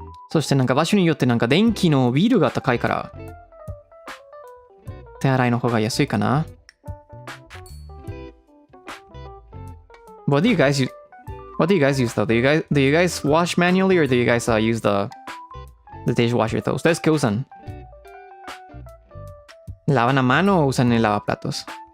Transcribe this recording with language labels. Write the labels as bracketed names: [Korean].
[Japanese] そしてなんか場所によってなんか電気のビールが高いから手洗いの方が安いかな。 [English] What do you guys use? What do you guys use though? Do you guys wash manually or do you guys use the dishwasher though? [Spanish] ¿Ustedes qué usan? ¿Lavan a mano o usan el lavaplatos?